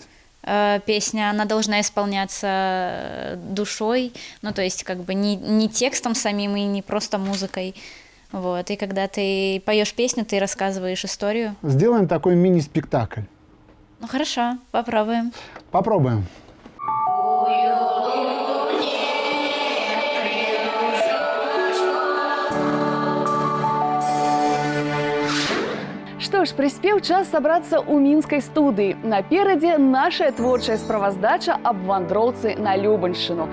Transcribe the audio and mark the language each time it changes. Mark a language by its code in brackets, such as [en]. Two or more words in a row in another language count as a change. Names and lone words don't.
[ru] Песня, она должна исполняться душой, ну то есть как бы не текстом самим и не просто музыкой. Вот. И когда ты поешь песню, ты рассказываешь историю. Сделаем такой мини-спектакль. Ну хорошо, попробуем. Попробуем. [be] Што ж, прыспеў час сабрацца ў мінскай студыі. Наперадзе нашая творчая справаздача аб вандроўцы на Любаншчыну.